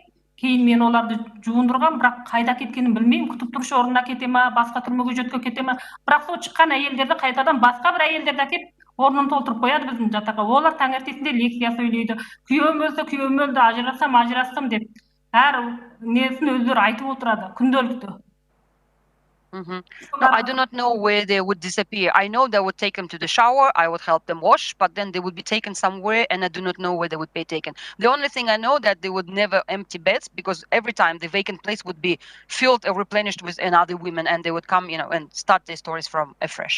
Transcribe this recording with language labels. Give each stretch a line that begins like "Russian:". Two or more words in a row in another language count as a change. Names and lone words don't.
Kazakh: Кейін мен оларды жуындырған, бірақ қайда кеткенін білмеймін. Күтіп тұрушы орнына кете ма, басқа түрмеге жөтке кете ма. Бірақ сол шыққан әйелдерді қайтадан басқа бір әйелдерді әкеп орнын толтырып қояды біздің жатаққа. Олар таңертесінде лекция сөйлейді. Күйеуім өлді, ажырастым деп. Әр несін өздері айтып отырады, күнделікті.
English: No, I do not know where they would disappear. I know they would take them to the shower, I would help them wash, but then they would be taken somewhere, and I do not know where they would be taken. The only thing I know that they would never empty beds, because every time the vacant place would be filled or replenished with another women, and they would come, and start their stories from afresh.